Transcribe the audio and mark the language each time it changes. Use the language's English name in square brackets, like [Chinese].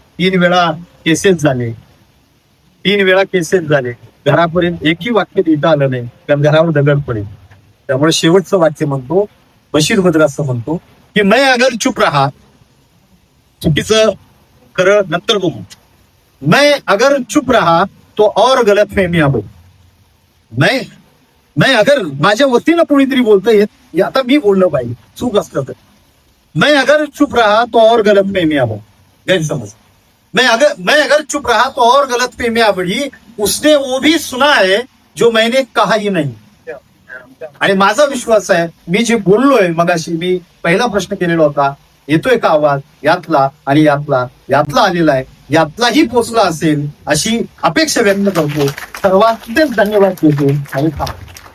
[Marathi] 3 वेळा केसेस झाले. घरापर्यंत एकही वाक्य लिहिता आलं नाही, कारण घरावर दगड पडेल. त्यामुळे शेवटचं वाक्य म्हणतो, बशीर बंद्रे असं म्हणतो की मैं अगर चुप रहा, चुकीचं खरं नंतर बघू. [Hindi] मैं अगर चुप रहा तो और गलत फहमिया हो. [Marathi] मैं अगर माझ्या वतीनं कोणीतरी बोलतंय, आता मी बोललं पाहिजे, चूक असलं तर. [Hindi] मैं अगर चुप रहा तो और गलत फहमिया हो. गैरसमज. मैं अगर चुप रहा तो और गलत फहमिया बढ़ी. उसने वो भी सुना है जो मैंने कहा ही नहीं. [Marathi] आणि माझा विश्वास आहे, मी जे बोललोय मगाशी, मी पहिला प्रश्न केलेला होता, येतोय का आवाज, यातला आणि यातला आलेला आहे, यातलाही पोचला असेल अशी अपेक्षा व्यक्त करतो. सर्वांचे धन्यवाद देतो आणि